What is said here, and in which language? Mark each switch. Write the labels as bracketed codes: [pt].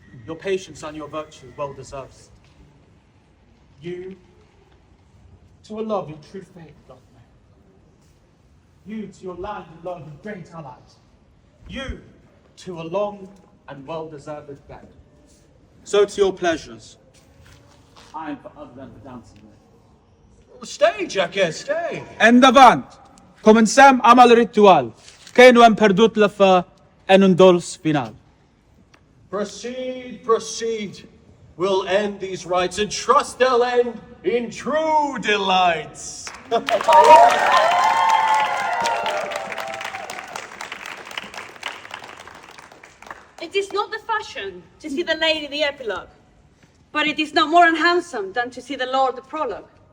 [en] Your patience and your virtue well deserves. You to a love in true faith doth make. You to your land and love and great allies. You to a long and well-deserved bed. So to your pleasures. I am for other than the dancing with. Stay, Jacques, stay. [ca] Endavant! Comencem amb el ritual, que no hem perdut la fe en un dolç final. [en] Proceed, proceed. We'll end these rites and trust they'll end in true delights. It is not the fashion to see the lady the epilogue, but it is not more unhandsome than to see the lord the prologue.